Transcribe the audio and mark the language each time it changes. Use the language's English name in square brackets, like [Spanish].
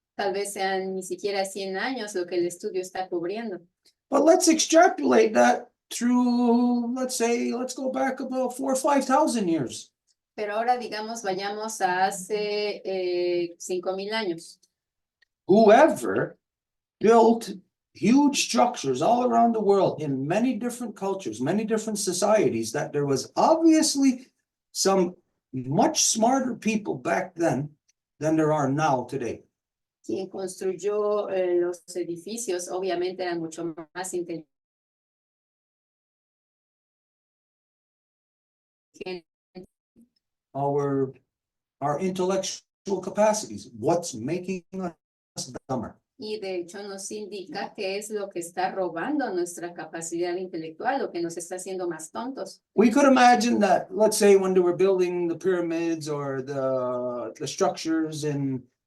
[Spanish] Tal vez sean ni siquiera 100 años lo que el estudio está cubriendo. [English] But let's extrapolate that through, let's go back about 4,000 or 5,000 years. [Spanish] Pero ahora, digamos, vayamos a hace 5,000 años. [English] Whoever built huge structures all around the world in many different cultures, many different societies, that there was obviously some much smarter people back then than there are now today. [Spanish] Quien construyó los edificios obviamente eran mucho más inteligentes. [English] Our intellectual capacities, what's making us dumber. [Spanish] Y de hecho nos indica qué es lo que está robando nuestra capacidad intelectual, lo que nos está haciendo más tontos. [English] We could imagine that, let's say, when they were building the pyramids or the structures in